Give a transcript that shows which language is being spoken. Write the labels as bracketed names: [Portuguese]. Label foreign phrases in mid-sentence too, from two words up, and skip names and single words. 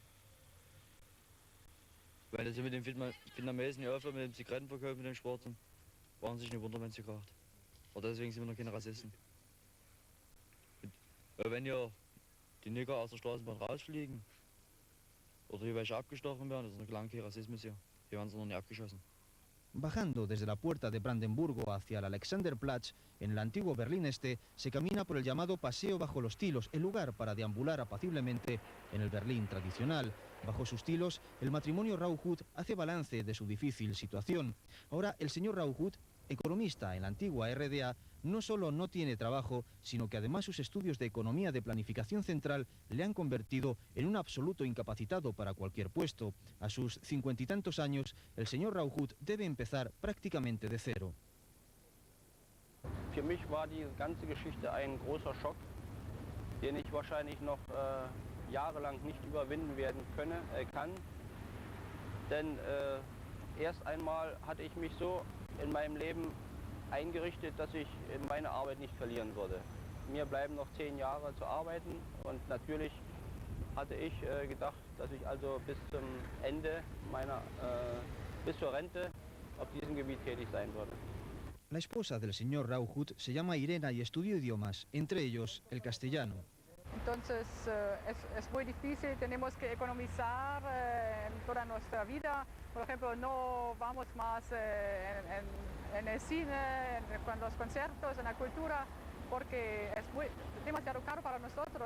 [German] Wenn das mit den Vietnamesen aufhört, mit dem Zigarettenverkauf, mit den Schwarzen, waren sich nicht wundern, wenn sie kracht. Aber deswegen sind wir noch keine Rassisten. Wenn ja die Nigger aus der Straßenbahn rausfliegen oder hier welche abgestochen werden, das ist noch lange kein Rassismus hier. Hier werden sie noch nicht abgeschossen. [Spanish] Bajando desde la puerta de Brandenburgo hacia el Alexanderplatz, en el antiguo Berlín Este, se camina por el llamado Paseo bajo los tilos, el lugar para deambular apaciblemente en el Berlín tradicional. Bajo sus tilos, el matrimonio Rauhut hace balance de su difícil situación. Ahora, el señor Rauhut, economista en la antigua RDA, no solo no tiene trabajo, sino que además sus estudios de economía de planificación central le han convertido en un absoluto incapacitado para cualquier puesto. A sus 50 y tantos años, el señor Rauhut debe empezar prácticamente de cero. [German] Für mich war die ganze Geschichte ein großer Schock, den ich wahrscheinlich noch jahrelang nicht überwinden kann. Denn erst einmal hatte ich mich so in meinem Leben eingerichtet, dass ich meine Arbeit nicht verlieren würde. Mir bleiben noch 10 Jahre zu arbeiten und natürlich hatte ich gedacht, dass ich also bis zum Ende bis zur Rente auf diesem Gebiet tätig sein würde. [Spanish] La esposa del señor Rauhut se llama Irena y estudió idiomas, entre ellos el castellano. Entonces es muy difícil, tenemos que economizar toda nuestra vida. Por ejemplo, no vamos más en el cine, con los conciertos, en la cultura, porque es demasiado caro para nosotros.